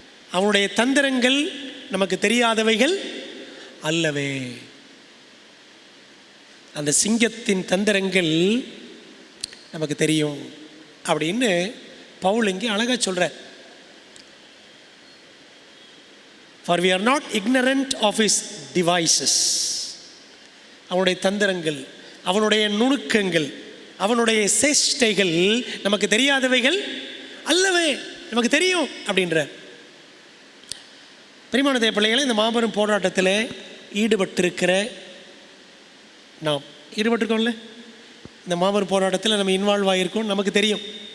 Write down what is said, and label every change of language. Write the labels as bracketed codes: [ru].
[ta] அவனுடைய தந்திரங்கள் நமக்கு தெரியாதவைகள் அல்லவே. அந்த சிங்கத்தின் தந்திரங்கள் நமக்கு தெரியும் அப்படின்னு பவுல் இங்கே அழகாக சொல்கிறார். [en] For we are not ignorant of his devices. [ta] அவனுடைய தந்திரங்கள், அவனுடைய நுணுக்கங்கள், அவனுடைய சேஷ்டைகள் நமக்கு தெரியாதவைகள் அல்லவே, நமக்கு தெரியும் அப்படின்ற. பிரியமான தேவ பிள்ளைகளை, இந்த மாபெரும் போராட்டத்தில் ஈடுபட்டிருக்கிற நாம் ஈடுபட்டிருக்கோம்ல, இந்த மாபெரும் போராட்டத்தில் நம்ம இன்வால்வ் ஆகியிருக்கோம், நமக்கு தெரியும்.